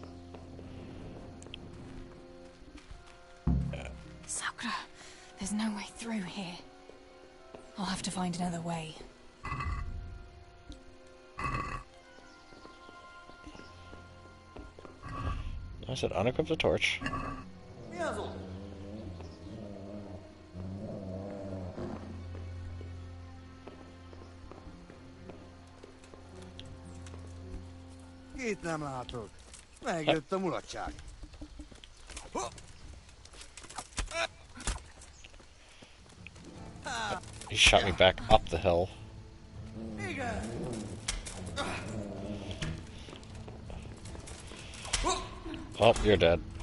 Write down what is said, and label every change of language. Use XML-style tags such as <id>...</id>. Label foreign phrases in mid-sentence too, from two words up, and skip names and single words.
<en>Sakura, there's no way through here. I'll have to find another way. I said unequip the torch.</en> <hu>Itt nem látod. Megjött a mulatság.</hu> <en>He shot me back up the hill. Oh, you're dead.</en>